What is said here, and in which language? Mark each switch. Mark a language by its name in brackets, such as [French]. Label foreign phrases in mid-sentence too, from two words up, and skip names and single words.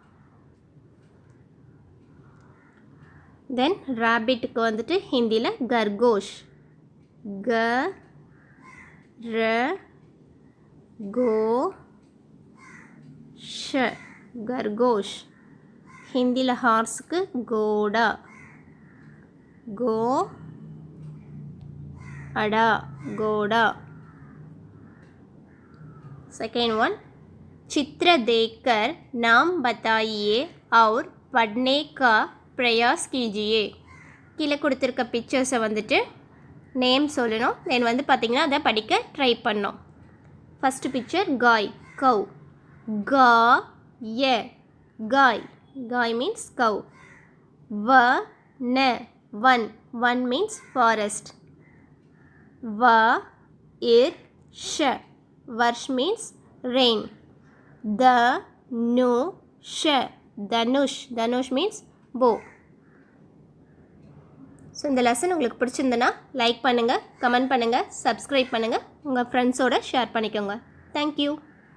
[Tamil] தென் ரேபிட்டுக்கு வந்துட்டு ஹிந்தியில் கர்கோஷ். கர்கோஷ். ஹிந்தியில் ஹார்ஸுக்கு கோடா. [Hindi] अड़ा, घोड़ा. [English] second one [Hindi] चित्र देखकर नाम बताइए और पढ़ने का प्रयास कीजिए. [Tamil] கீழே கொடுத்துருக்க பிக்சர்ஸை வந்துட்டு நேம் சொல்லணும். தென் வந்து பார்த்திங்கன்னா அதை படிக்க ட்ரை பண்ணோம். [English] first picture gaay, cow. gaay. gaay means cow. van means forest. Varsh. Varsh means rain. Dhanush. Dhanush means bow. [Tamil] ஸோ இந்த லெசன் உங்களுக்கு பிடிச்சிருந்தனா லைக் பண்ணுங்கள், கமெண்ட் பண்ணுங்கள், சப்ஸ்கிரைப் பண்ணுங்கள், உங்கள் ஃப்ரெண்ட்ஸோடு ஷேர் பண்ணிக்கோங்க. தேங்க்யூ.